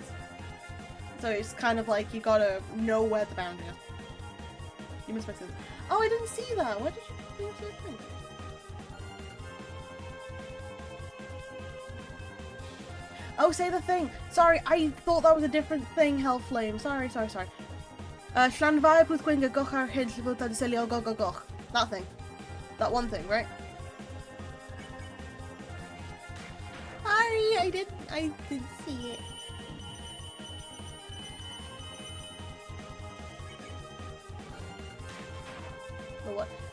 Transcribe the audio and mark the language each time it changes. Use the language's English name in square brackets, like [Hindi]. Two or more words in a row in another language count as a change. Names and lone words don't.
[English] So it's kind of like, you gotta know where the boundary is. You missed my scissors. Oh, I didn't see that! Where did you see the thing? Oh, say the thing! Sorry, I thought that was a different thing, Hellflame. Sorry. Llanfair pwthgwynga goch ar hyn llyfwyd selio goch. That thing. That one thing, right? Sorry, I didn't see it. What?